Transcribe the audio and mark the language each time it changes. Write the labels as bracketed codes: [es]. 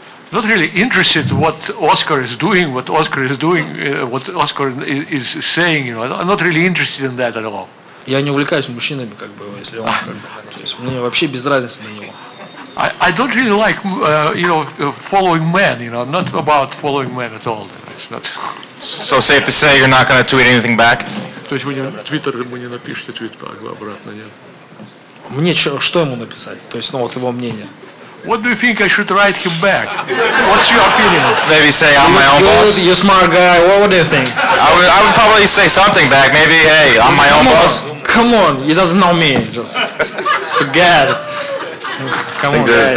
[en] Not really interested what Oscar is doing, what Oscar is saying. I'm not really interested in that at all. [ru] Я не увлекаюсь мужчинами, если он, то есть мне вообще без разницы на него. [en] I don't really like, following men. I'm not about following men at all. It's not. So safe to say you're not going to tweet anything back? [ru] То есть вы не напишите твит обратно, нет? Мне что ему написать? То есть, его мнение. [en] What do you think I should write him back? What's your opinion? Maybe say I'm my own boss. You're a smart guy. What do you think? I would probably say something back. Maybe, hey, I'm my own boss. come on, he doesn't know me. Just forget it. Come on, guys.